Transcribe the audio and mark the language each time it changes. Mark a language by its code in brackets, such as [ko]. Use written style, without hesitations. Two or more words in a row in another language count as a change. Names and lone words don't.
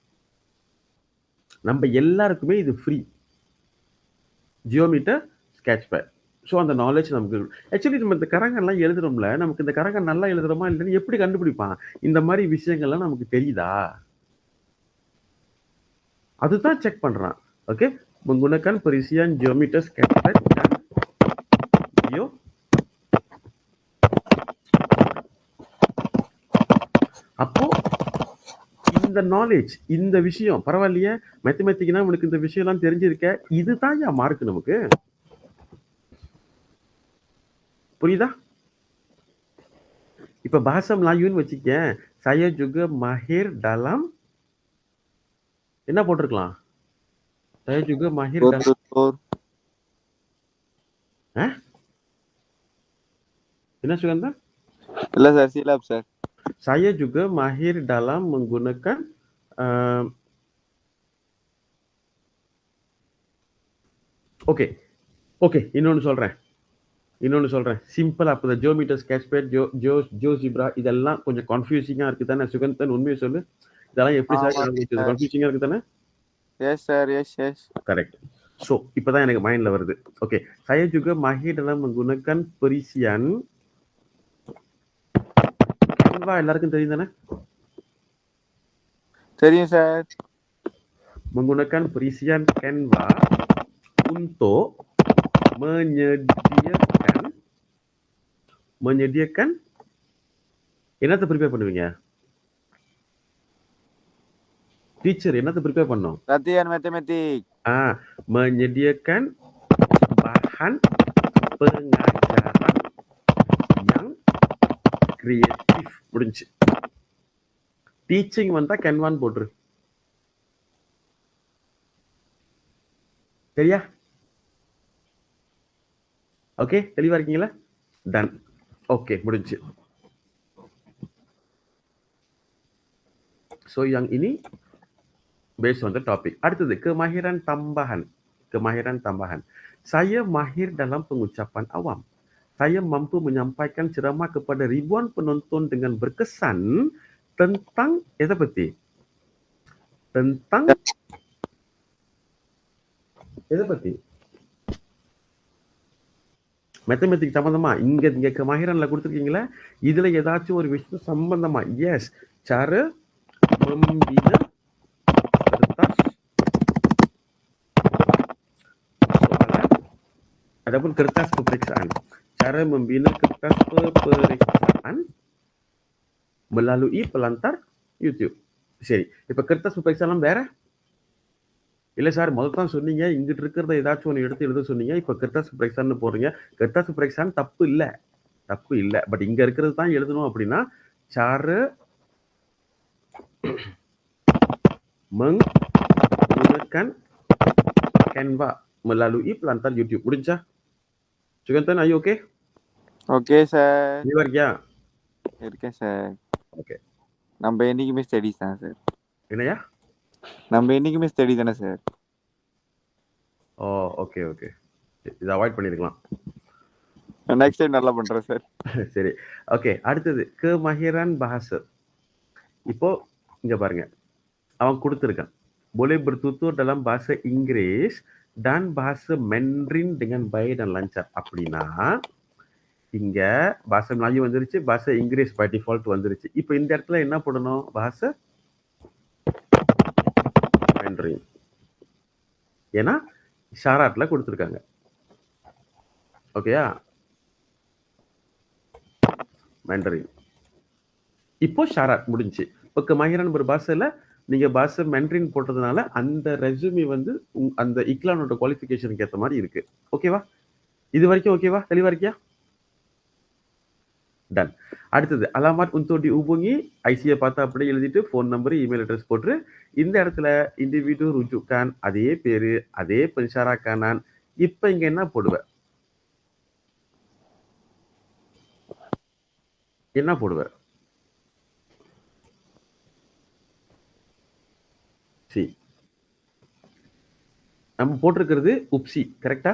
[ta] நம்ம எல்லாருக்குமே இது ஃப்ரீ, ஜியோமீட்டர் ஸ்கெட்ச்பேட். ஸோ அந்த நாலேஜ் நமக்கு ஆக்சுவலி நம்ம இந்த கரங்கெல்லாம் எழுதுறோம்ல, நமக்கு இந்த கரங்க நல்லா எழுதுறோமா இல்லைன்னு எப்படி கண்டுபிடிப்பான்? இந்த மாதிரி விஷயங்கள்லாம் நமக்கு தெரியுதா, அதுதான் செக் பண்றான். ஓகே, [ms] menggunakan perisian geometer sketchpad dan Geo. [ta] அப்போ இந்த நாலேஜ், இந்த விஷயம் பரவாயில்லையே, மேத்தமெட்டிக்னா உனக்கு இந்த விஷயம் எல்லாம் தெரிஞ்சிருக்க, இதுதான் மார்க் நமக்கு. புரியுதா? இப்ப [ms] bahasa Melayu [ta] ன்னு வச்சுக்கேன், [ms] saya juga mahir dalam [ta] என்ன போட்டிருக்கலாம்? [ms] saya juga mahir dalam [ta] என்ன சுகந்தா? இல்ல சார், சிலாப் சார். [ms] saya juga mahir dalam menggunakan [ta] ஓகே இன்னொன்னு சொல்றேன் சிம்பிளா. அப்போ ஜியோமீட்டர் ஸ்கெட்ச்பேட், ஜியோஜிப்ரா இதெல்லாம் கொஞ்சம் கன்ஃபியூசிங்கா இருக்கு தானே சுகந்தன்? உண்மையை சொல்லு, இதெல்லாம் எப்படி சார் கன்ஃபியூசிங்கா இருக்கு தானே? [en] Yes sir, yes. [ta] கரெக்ட். ஸோ இப்போதான் எனக்கு மைண்ட்ல வருது. ஓகே, [ms] saya juga mahir dalam menggunakan perisian. [ta] Canva எல்லாருக்கும் தெரியும் தானே? தெரியும் சார். [ms] menggunakan perisian Canva untuk menyediakan [ta] என்னத்தை ப்ரிப்பேர் பண்ணுவீங்க? டீச்சர் என்னத்தை ப்ரிப்பேர் பண்ணோம்? [ms] Latihan matematik. Menyediakan bahan pengajaran yang kreatif. [ta] முடிஞ்சு. டீச்சிங் வந்தா கேன்வான் போட்டுரு. சரியா? ஓகே, தெளிவா இருக்கீங்களா? டன். ஓகே, முடிஞ்சு. ஸோ [ms] yang ini [en] based on the topic. [ms] அடுத்தது kemahiran tambahan. Kemahiran tambahan. Saya mahir dalam pengucapan awam. Saya mampu menyampaikan ceramah kepada ribuan penonton dengan berkesan tentang [ta] எதை பத்தி? Tentang எதை பத்தி? மேத்தமெட்டிக்ஸ் சம்பந்தமா இங்க கமாஹிரன்ல கொடுத்துருக்கீங்களா? இதுல ஏதாச்சும் ஒரு விஷயம் சம்பந்தமா? எஸ். [ms] Cara membina kertas soalan. Adapun kertas peperiksaan. Cara membina kertas peperiksaan melalui pelantar YouTube. [ta] சரி, இப்ப [ms] kertas peperiksaan [ta] வேற? இல்ல சார், முதல்ல தான் சொன்னீங்க இங்கிட்டு இருக்கிறத ஏதாச்சும் ஒன்று எடுத்து எழுத சொன்னீங்க. இப்ப [ms] kertas peperiksaan [ta] போடுறீங்க. [ms] kertas peperiksaan [ta] தப்பு இல்ல. பட் இங்க இருக்கிறது தான் எழுதணும் அப்படின்னா [ms] cara menggunakan Canva melalui pelantar YouTube. [ta] முடிஞ்சா? Sugatan, [en] are you okay? Okay, sir. [ta] தெளிவா இருக்கியா? இருக்கேன் சார். ஓகே. நம்ம என்னைக்குமே ஸ்டடிஸ் தான் சார். என்னையா? நம்ம என்னைக்குமே ஸ்டடி தானே சார். ஓ, ஓகே. இதை அவாய்ட் பண்ணிருக்கலாம். [en] next time [ta] நல்லா பண்றேன் சார். சரி, ஓகே. அடுத்தது [ms] kemahiran bahasa. [ta] இப்போ இங்க பாருங்க, அவன் கொடுத்துருக்கான். [ms] Boleh bertutur dalam bahasa Inggris dan bahasa Mandarin dengan baik dan lancar. [ta] அப்படின்னா இங்க [ms] bahasa Melayu [ta] வந்துருச்சு, [ms] bahasa Inggris [en] by default [ta] வந்துருச்சு. இப்போ இந்த இடத்துல என்ன போடணும்? [ms] bahasa Mandarin. [ta] ஏன்னா ஷாராட்ல கொடுத்துருக்காங்க. ஓகேயா? Mandarin. இப்போ ஷாராட் முடிஞ்சு. இப்போ கமாஹிரான் ஒரு பாஷைல நீங்க பாஷை Mandarin போட்டதுனால அந்த ரெஸ்யூமே வந்து அந்த இக்லானோட குவாலிஃபிகேஷனுக்கு ஏற்ற மாதிரி இருக்கு. ஓகேவா? இது வரைக்கும் ஓகேவா? தெளிவா இருக்கியா? டன். [ms] அடுத்தது அலாமாத் untuk dihubungi. [ta] ஐசியை பார்த்து அப்படியே எழுதிட்டு [en] phone number, email address [ta] போட்டு இந்த இடத்துல இண்டிவிடு ருஜுக்கான், அதே பேரு, அதே பென்ஷாராக்கானான். இப்போ இங்க என்ன போடுவ? சி, நம்ம போட்டிருக்கிறது உப்சி, கரெக்டா?